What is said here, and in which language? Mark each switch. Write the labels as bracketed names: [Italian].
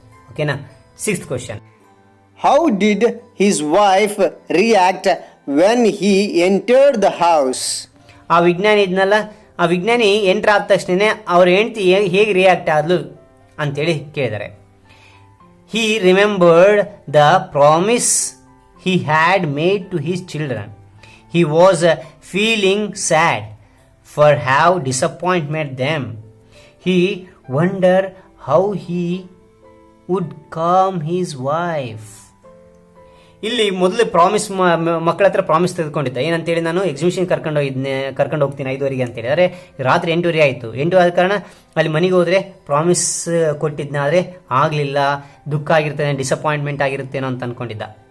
[Kannada] ಓಕೆನಾ. 6th question, [English] How did his wife react when he entered the house. [Kannada] ಆ ವಿಜ್ಞಾನಿ ಇದ್ನಲ್ಲ, ಆ ವಿಜ್ಞಾನಿ ಎಂಟರ್ ಆದ ತಕ್ಷಣ ಅವ್ರ ಹೆಂಡತಿ ಹೇಗೆ ರಿಯಾಕ್ಟ್ ಆದ್ಲು ಅಂತೇಳಿ ಕೇಳಿದ್ದಾರೆ. [English] He remembered the promise he had made to his children. He was feeling sad for how disappointed them. He wondered how he would calm his wife. [Kannada] ಇಲ್ಲಿ ಮೊದಲು ಪ್ರಾಮಿಸ್ ಮಕ್ಕಳ ಹತ್ರ ಪ್ರಾಮಿಸ್ ತೆಗೆದುಕೊಂಡಿದ್ದ, ಏನಂತೇಳಿ ನಾನು ಎಕ್ಸಿಬಿಷನ್ ಕರ್ಕೊಂಡು ಹೋಗ್ತೀನಿ 5:00 ಅಂತೇಳಿ. ಆದರೆ ರಾತ್ರಿ 8:00 ಆಯಿತು. 8 ಆದ ಕಾರಣ ಅಲ್ಲಿ ಮನೆಗೆ ಹೋದರೆ ಪ್ರಾಮಿಸ್ ಕೊಟ್ಟಿದ್ನ, ಆದರೆ ಆಗಲಿಲ್ಲ, ದುಃಖ ಆಗಿರ್ತೇನೆ, ಡಿಸಪಾಯಿಂಟ್ಮೆಂಟ್ ಆಗಿರುತ್ತೇನೋ ಅಂತ ಅಂದ್ಕೊಂಡಿದ್ದ.